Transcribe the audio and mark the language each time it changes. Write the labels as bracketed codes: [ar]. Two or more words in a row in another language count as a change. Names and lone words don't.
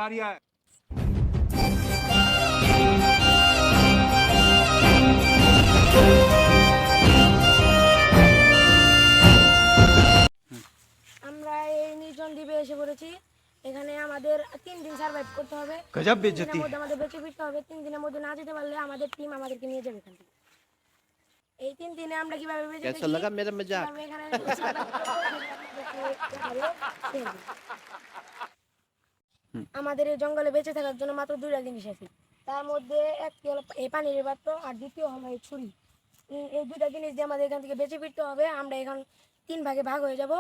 [bn] আমরা এই নির্জন দ্বীপে এসে পড়েছি। এখানে আমাদের 3 দিন সার্ভাইভ করতে হবে। [hi] गजब 3 बेइज्जती। [bn] দিনের মধ্যে আমাদের বেঁচে ফিরতে হবে। 3 দিনের মধ্যে না যেতে পারলে আমাদের টিম আমাদেরকে নিয়ে যাবে এখান থেকে। এই 3 দিনে আমরা কিভাবে বেঁচে [hi] कैसा लगा मेरा मजाक? [bn] এখানে আমাদের এই জঙ্গলে বেঁচে থাকার জন্য মাত্র 2টা জিনিস আছে। তার মধ্যে একটি হলো এই পানির পাত্র আর দ্বিতীয় হলো এই ছুরি। এই 2টা জিনিস দিয়ে আমাদের এখান থেকে বেঁচে ফিরতে হবে। আমরা এখন 3 ভাগে ভাগ হয়ে যাব।